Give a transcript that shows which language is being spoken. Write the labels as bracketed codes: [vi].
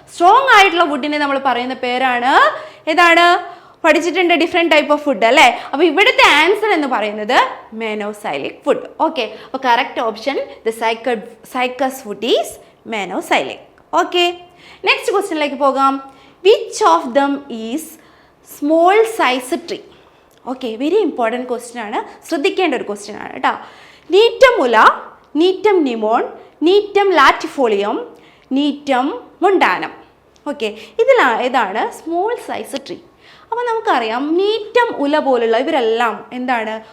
[ml] Strong ആയിട്ടുള്ള വുഡിനെ നമ്മൾ പറയുന്ന പേരാണ് ഏതാണ്? പഠിച്ചിട്ടുണ്ട്, ഡിഫറെൻറ്റ് ടൈപ്പ് ഓഫ് ഫുഡ് അല്ലേ. അപ്പോൾ ഇവിടുത്തെ ആൻസർ എന്ന് പറയുന്നത് മെനോസൈലിക് വുഡ്. [en] Okay, അപ്പോൾ correct option the cycas wood is manoxylic. [ml] Okay, next ക്വസ്റ്റ്യനിലേക്ക് പോകാം. [en] Which of them is small size tree? [ml] Okay, very important question ആണ്, ശ്രദ്ധിക്കേണ്ട ഒരു ക്വസ്റ്റ്യൻ ആണ് കേട്ടോ. നീറ്റം മുല, നീറ്റം നിമോൺ, നീറ്റം ലാറ്റിഫോളിയം, നീറ്റം മൊണ്ടാനം. ഓക്കെ, ഏതാണ് സ്മോൾ സൈസ് ട്രീ? അപ്പോൾ നമുക്കറിയാം നീറ്റം ഉല പോലുള്ള ഇവരെല്ലാം എന്താണ്?